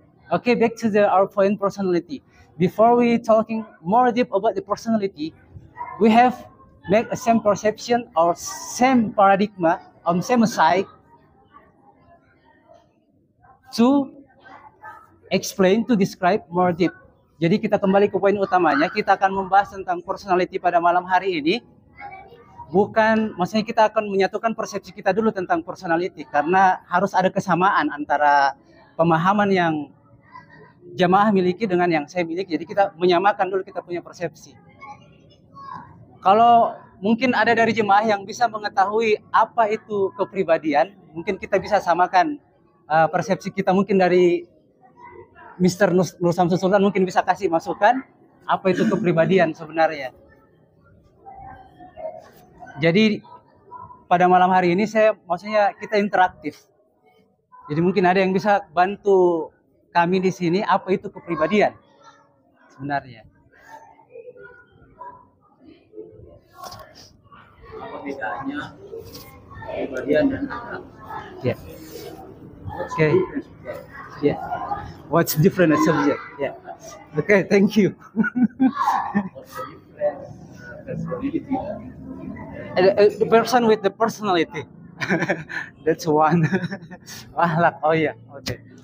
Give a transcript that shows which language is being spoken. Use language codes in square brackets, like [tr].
[en] Okay, back to our point personality. Before we talking more deep about the personality, we have make a same perception or same paradigm, same side to explain, to describe more deep. [id] Jadi kita kembali ke poin utamanya, kita akan membahas tentang personality pada malam hari ini. Bukan, maksudnya kita akan menyatukan persepsi kita dulu tentang personality, karena harus ada kesamaan antara pemahaman yang jamaah miliki dengan yang saya miliki. Jadi kita menyamakan dulu kita punya persepsi. Kalau mungkin ada dari jemaah yang bisa mengetahui apa itu kepribadian, mungkin kita bisa samakan persepsi kita. Mungkin dari Mr. Nur Samsul Sultan mungkin bisa kasih masukan apa itu kepribadian sebenarnya. Jadi pada malam hari ini maksudnya kita interaktif. Jadi mungkin ada yang bisa bantu kami di sini apa itu kepribadian sebenarnya. Apa bedanya kepribadian dan akhlak? [en] Yeah. Okay. Yeah. What's different as subject? Yeah. Okay, thank you. What's the difference? Personality. The person with the personality. That's one. Akhlak. Oh yeah. Okay.